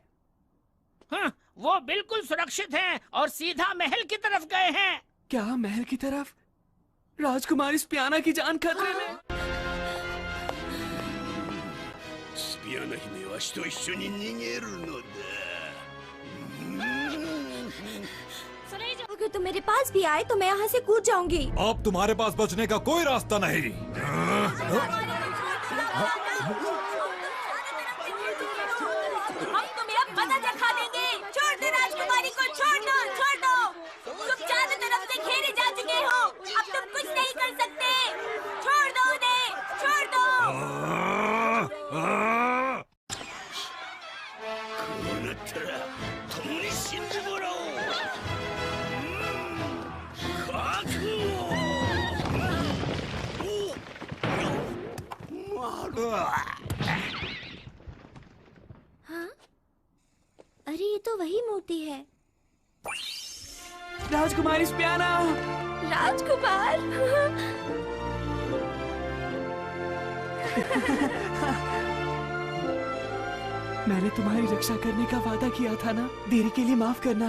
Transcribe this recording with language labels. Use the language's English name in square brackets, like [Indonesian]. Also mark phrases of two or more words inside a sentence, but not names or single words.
[Hindi] हाँ, वो बिल्कुल सुरक्षित हैं और सीधा महल की तरफ गए हैं। क्या महल की तरफ? राजकुमारी स्पियाना की जान खतरे में। [Japanese] スピアナ姫は私と一緒に逃げるのだ。 [Hindi] अगर तुम मेरे पास भी आए तो मैं यहाँ से कूद जाऊंगी। अब तुम्हारे पास बचने का कोई रास्ता नहीं। हम तुम्हें अब मजा चखा देंगे। छोड़ दो राजकुमारी को, छोड़ दो, छोड़ दो। तुम चारों तरफ से घेरे जा चुके हो। अब तुम कुछ नहीं कर सकते। छोड़ दो उन्हें, छोड़ दो। [Japanese] こうなったら共に死んでもらおう。覚悟。 [Hindi] हाँ? अरे ये तो वही मूर्ति है। राजकुमारी स्पियाना। राजकुमार। मैंने तुम्हारी रक्षा करने का वादा किया था ना, देरी के लिए माफ करना।